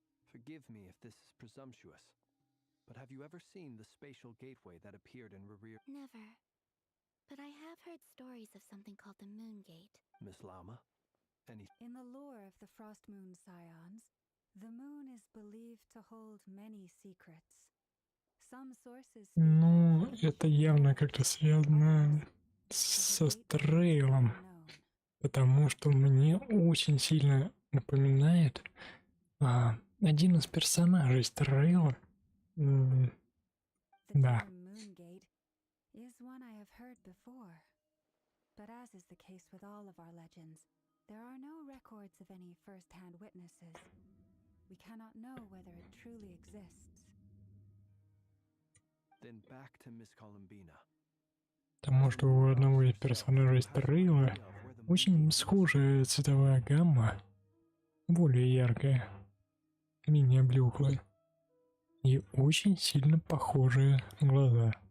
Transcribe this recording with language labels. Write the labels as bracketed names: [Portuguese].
[English] Forgive me if this is presumptuous, but have you ever seen the spatial gateway that appeared in Rerir? Never. But I have heard stories of something called the Moon Gate. Miss Lama? In the lore of the Frost Moon Scions, the moon is believed to hold many secrets. Some sources speak [Russian] Ну, это явно как-то связано со Стрейлом, потому что мне очень сильно напоминает один из персонажей Стрейла. Да. [English] Moon Gate is one I have heard before. But as is the case with all of our legends, there are no records of any first-hand witnesses. We cannot know whether it truly exists. Then back to Miss Columbina. [Russian] Потому что у одного из персонажей Стрейла очень схожая цветовая гамма, более яркая. менее блеклые. И очень сильно похожие глаза.